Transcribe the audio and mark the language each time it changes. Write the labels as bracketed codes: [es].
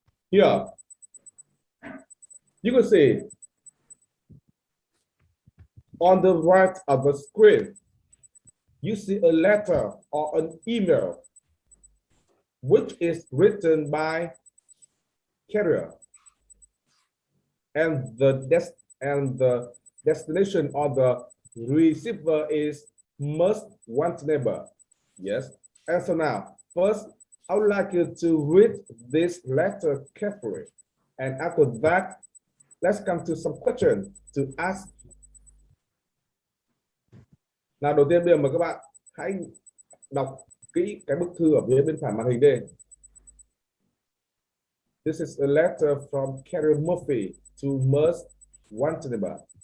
[en] Here, you can see on the right of the screen, you see a letter or an email which is written by carrier, and the destination of the receiver is most want neighbor. Yes. And so now, first, I would like you to read this letter carefully. And after that, let's come to some questions to ask. [vi] Nào, đầu tiên bây giờ mời các bạn hãy đọc kỹ cái bức thư ở phía bên phải màn hình đây. [en] This is a letter from Carrie Murphy to most want neighbor.